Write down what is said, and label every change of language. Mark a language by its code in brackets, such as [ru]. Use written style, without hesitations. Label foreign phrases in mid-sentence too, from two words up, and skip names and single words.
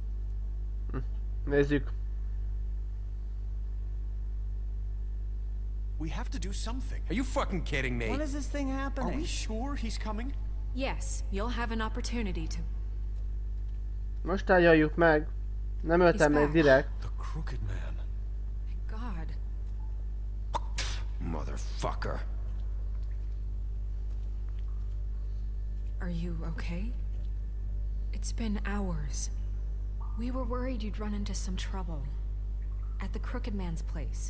[hu] Nézzük. [en] We have to do something. Are you fucking kidding me? When is this thing Are happening? we sure he's coming? Yes, you'll have an opportunity to. [hu] Most tárgyaljuk meg. Nem öltem meg direkt. [en] The Crooked Man. God. Motherfucker. Are you okay? It's been hours. We were worried you'd run into some trouble. At the Crooked Man's place.